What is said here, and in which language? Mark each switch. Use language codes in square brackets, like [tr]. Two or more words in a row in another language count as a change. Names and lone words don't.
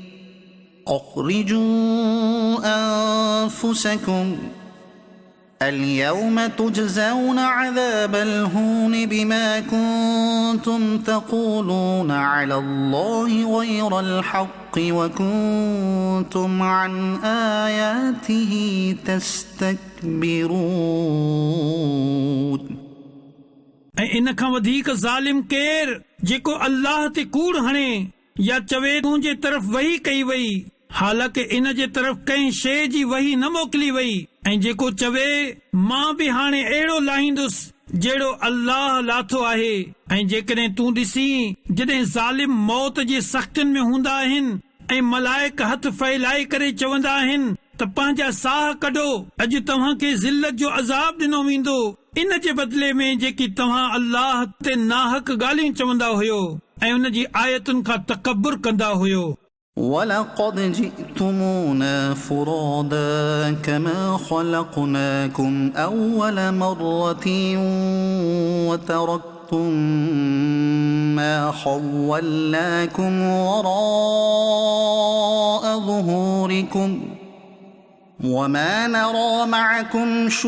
[ar] أخرجوا أنفسكم اليوم تجزون عذاب الهون بما كنتم تقولون على الله غير الحق وكنتم عن آياته تستكبرون। [sd] ऐं इन खां वधीक ज़ालिम केर जेको अल्लाह ते कूड़ हणे या चवे तुंहिंजे तरफ़ वही कई वई हालांकि इन जे तरफ़ कंहिं शइ जी वही न मोकिली वई, ऐं जेको चवे मां बि हाणे अहिड़ो लाहींदुसि जहिड़ो अल्लाह लाथो आहे। ऐं जेकॾहिं तूं ॾिसी जॾहिं ज़ालिम मौत जी सख़्तियुनि में हूंदा आहिनि ऐं मलाइक हथ फहिलाए करे चवंदा आहिनि त पंहिंजा साह कढो, अॼु तव्हां खे ज़िल्लत जो अज़ाब ॾिनो वेंदो इन जे बदिले में जेकी तव्हां अल्लाह ते नाहक ॻाल्हियूं चवंदा हुयो ऐं उन जी आयतुनि खां तकबुर कंदा हुयो। [ar] ولقد جئتمونا فرادا كما خلقناكم أول مرة وتركتم ما خولناكم وراء ظهوركم وما نرى معكم